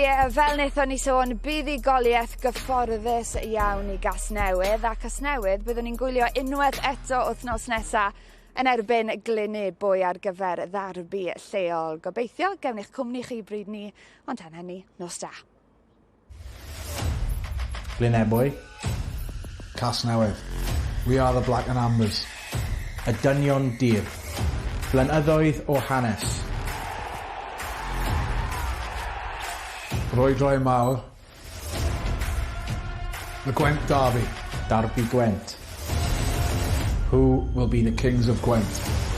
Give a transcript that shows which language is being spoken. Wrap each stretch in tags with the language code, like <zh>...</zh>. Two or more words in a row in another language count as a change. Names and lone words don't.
<cy>Fel wnaethon ni sôn, bydd ei goliaeth gyfforddus iawn i Casnewydd, a Casnewydd byddwn ni'n gwylio unwaith eto wythnos nesaf yn erbyn Glynebwy ar gyfer ddarbi lleol. Gobeithio gewn eich cwmni chi bryd ni, ond tan hynny, nos da. Glynebwy, Casnewydd.</cy> <en>We are the Black and Ambers.</en> <cy>Y dynion dir. Blynyddoedd o hanes. Rhoi mawr.</cy> <en>The Gwent Derby.</en> <cy>Darby Gwent.</cy> <en>Who will be the kings of Gwent?</en>